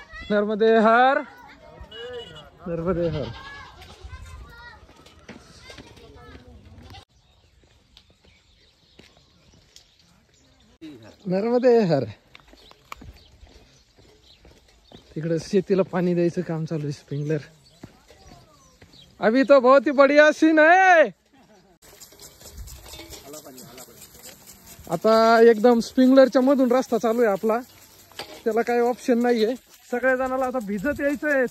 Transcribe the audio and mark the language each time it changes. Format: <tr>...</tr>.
<mr>नर्मदे हर, नर्मदे हर. नर्मदे हर. तिकडे शेतीला पाणी द्यायचं काम चालू आहे.</mr> <hi>स्प्रिंकलर अभी तो बहुत ही बढ़िया सीन है.</hi> <mr>आता एकदम स्प्रिंकलरच्या मधून रस्ता चालू आहे आपला. त्याला काही ऑप्शन नाहीये. सगळ्या जणाला आता भिजत यायचंय.</mr>